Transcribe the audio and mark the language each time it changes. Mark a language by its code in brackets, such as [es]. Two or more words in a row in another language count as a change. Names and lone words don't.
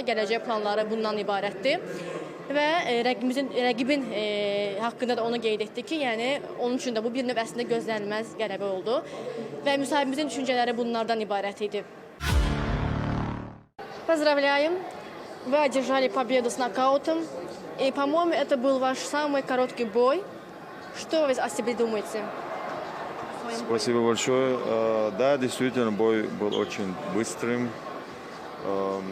[az] Gələcək planları bundan ibarətdir. Və rəqibin haqqında da onu qeyd etdi ki, yəni onun üçün də bu bir növ əslində gözlənilməz qələbə oldu. Və müsahibimizin düşüncələri bunlardan ibarət idi. [ru] Поздравляем! Вы одержали победу с нокаутом. И, по-моему, это был ваш самый короткий бой. Что вы о себе думаете? Спасибо большое. Да, действительно, бой был очень быстрым.